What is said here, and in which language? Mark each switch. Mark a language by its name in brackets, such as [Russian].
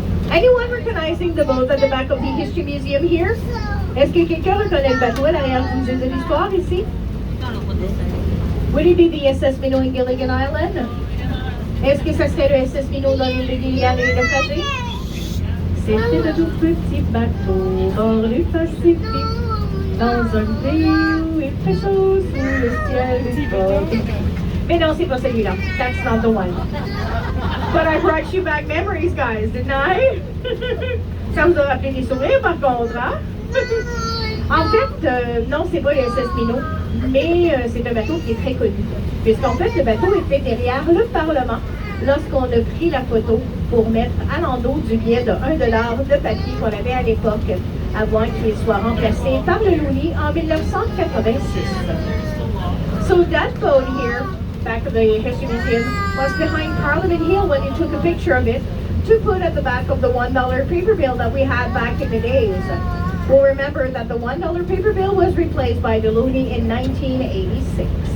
[English] Anyone recognizing the boat at the back of the History Museum here? [French] Est-ce que quelqu'un reconnaît le bateau à l'arrière du musée de l'histoire ici? [English] Would it be the SS Minnow in Gilligan Island? [French] Est-ce que ça serait le SS Minnow dans l'île de Gilligan et le Pacifique? C'était de tout petits bateaux bord du Pacifique, dans un pays où il fait chaud sous le ciel du bord. Mais non, c'est pas celui-là. [English] That's not the one. But I brought you back memories, guys, didn't I? [French] Ça vous a rappelé des souvenirs, par contre, hein? En fait, non, c'est pas le SS Minnow, mais c'est un bateau qui est très connu. Puisqu'en fait, le bateau était derrière le Parlement lorsqu'on a pris la photo pour mettre à l'endos du billet de $1 de papier qu'on avait à l'époque, avant qu'il soit remplacé par le loonie en 1986. [English] So that boat here, back of the History Museum, was behind Parliament Hill when you took a picture of it to put at the back of the $1 paper bill that we had back in the days. We'll remember that the $1 paper bill was replaced by the loonie in 1986.